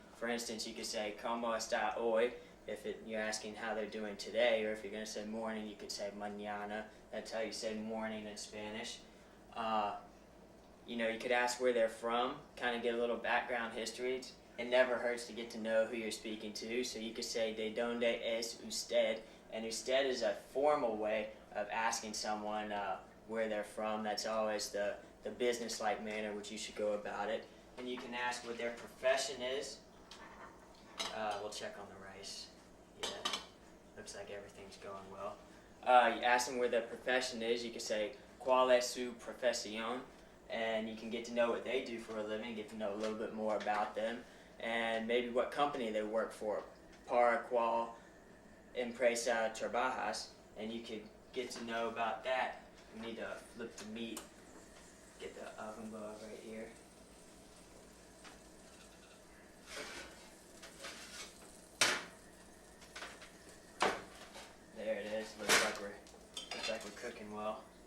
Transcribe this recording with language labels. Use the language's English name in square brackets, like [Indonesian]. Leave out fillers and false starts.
[English] For instance, you could say, [Spanish] "Cómo está hoy?" [English] if you're asking how they're doing today, or if you're going to say morning, you could say mañana. That's how you say morning in Spanish. You could ask where they're from, kind of get a little background history. It never hurts to get to know who you're speaking to. So you could say, [Spanish] ¿De dónde es usted? [English] And usted is a formal way of asking someone where they're from. That's always the business-like manner which you should go about it. And you can ask what their profession is. We'll check on the rice. Yeah, looks like everything's going well. You ask them where their profession is. [Spanish] You can say, ¿Cuál es su profesión? [English] And you can get to know what they do for a living, get to know a little bit more about them, and maybe what company they work for. [Spanish] ¿Para cuál empresa trabajas? [English] And you could get to know about that. We need to flip the meat, get the oven glove right here. There it is. Looks like we're cooking well.